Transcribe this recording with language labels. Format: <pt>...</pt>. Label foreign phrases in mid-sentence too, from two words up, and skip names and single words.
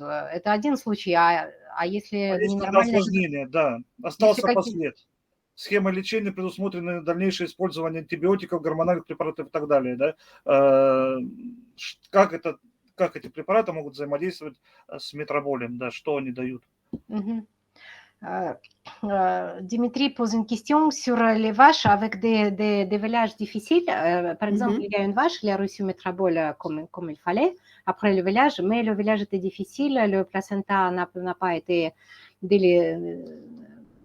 <ru>Это один случай, а если ненормально... Осложнение, да. Остался послед. Схема лечения предусмотрена дальнейшее использование антибиотиков, гормональных препаратов и так далее. Да? Как эти препараты могут взаимодействовать с метроболем? Да? Что они дают?</ru> <fr>Dimitri pose une question sur les vaches avec des vélages difficiles. Par exemple, il y a une vache qui a reçu métrabol comme il fallait après le vélage, mais le vélage était difficile, le placenta n'a pas été délivré.</fr>